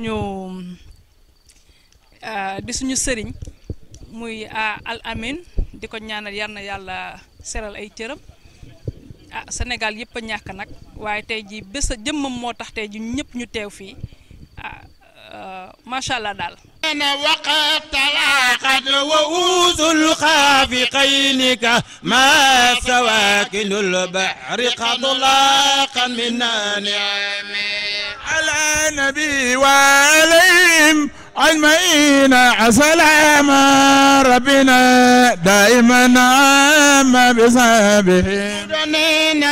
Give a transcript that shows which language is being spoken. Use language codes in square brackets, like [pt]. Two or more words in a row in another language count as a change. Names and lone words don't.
[wo] suñu sëriñ muy Al Amin di ko ñaanal yar na yàlla seral ay cëram Sénégal yëpp a ñàkk nag waaye tey ji bés a jëmmam moo tax tey ji ñëpp ñu teew fii [ar] ما شاء الله [wo] daal [ar] أنا وقد تلاقت وؤوس الخافقين كما سواكن البحر قد لاقا من نعم على نبي وعليهم أجمعين سلام ربنا دائما عام بسببهم دنين